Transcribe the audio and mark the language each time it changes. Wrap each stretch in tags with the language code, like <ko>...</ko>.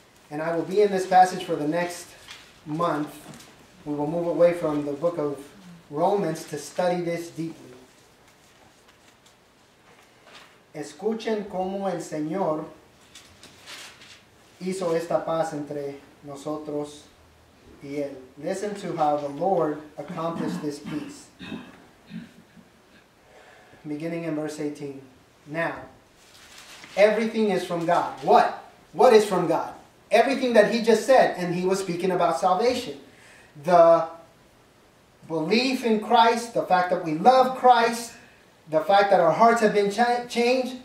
<en>And I will be in this passage for the next month. We will move away from the book of Romans to study this deeply.</en> <es>Escuchen cómo el Señor hizo esta paz entre nosotros y Él.</es> <en>Listen to how the Lord accomplished this peace. Beginning in verse 18. Now, everything is from God. What? What is from God? Everything that he just said, and he was speaking about salvation. The belief in Christ, the fact that we love Christ, the fact that our hearts have been changed.</en>